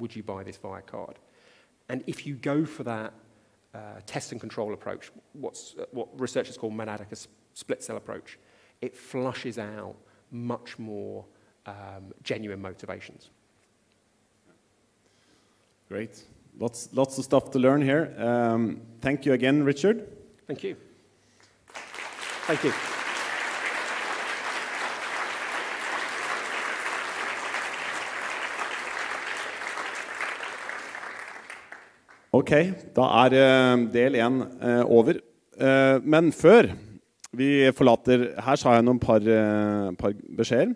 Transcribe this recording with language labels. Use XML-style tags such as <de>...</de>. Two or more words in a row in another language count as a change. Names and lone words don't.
<en>Would you buy this via card? And if you go for that test and control approach, what researchers call monadic split cell approach, it flushes out much more genuine motivations. Great. Lots of stuff to learn here. Thank you again, Richard. Thank you. Thank you.</en> <no>Ok, da del 1 over. Men før vi forlater, her så har jeg noen par beskjeder.</no>